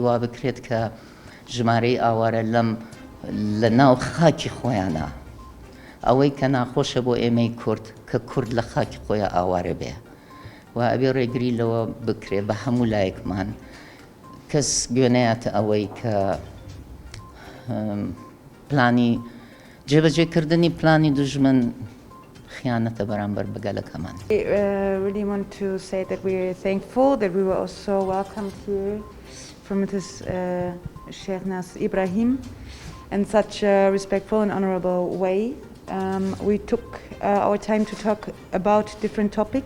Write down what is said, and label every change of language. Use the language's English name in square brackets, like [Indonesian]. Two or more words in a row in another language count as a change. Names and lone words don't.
[Central Kurdish] وا بکرێت کە ژمارەی ئاوارە لە ناو خاکی خۆیانە ئەوەی کە ناخۆشە بۆ ئێمەی کورد کە کورد لە خاکی خۆیان ئاوارە بێ و ئەبێ ڕێگری لەوە بکرێ بە هەموو لایەکمان کەس گوێنەیاتە ئەوەی کە پلانی جێبەجێکردنی پلانی دوژمن خیانەتە بەرامبەر بەگەلەکەمان. [English] We really want to say that we are thankful that we were also welcomed here from Mrs. Shánaz ئیبراهیم in such a respectful and honorable way. We took our time to talk about different topics.